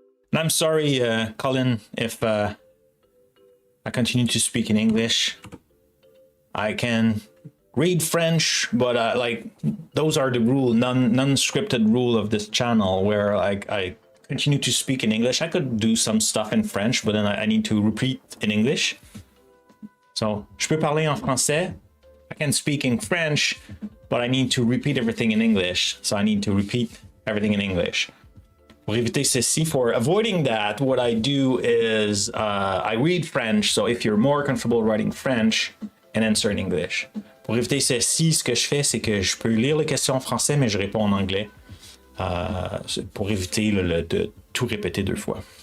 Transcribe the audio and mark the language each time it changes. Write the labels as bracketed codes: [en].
[en] And I'm sorry, Colin, if I continue to speak in English. I can read French, but like those are the rule, non-scripted rule of this channel, where like I continue to speak in English. I could do some stuff in French, but then I need to repeat in English. [fr] So, je peux parler en français. [en] I can speak in French, but I need to repeat everything in English. So I need to repeat everything in English. [fr] Pour éviter ceci, [en] for avoiding that, what I do is I read French. So if you're more comfortable writing French, and answer in English. [fr] Pour éviter ceci, ce que je fais, c'est que je peux lire les questions en français, mais je réponds en anglais. Pour éviter de tout répéter 2 fois.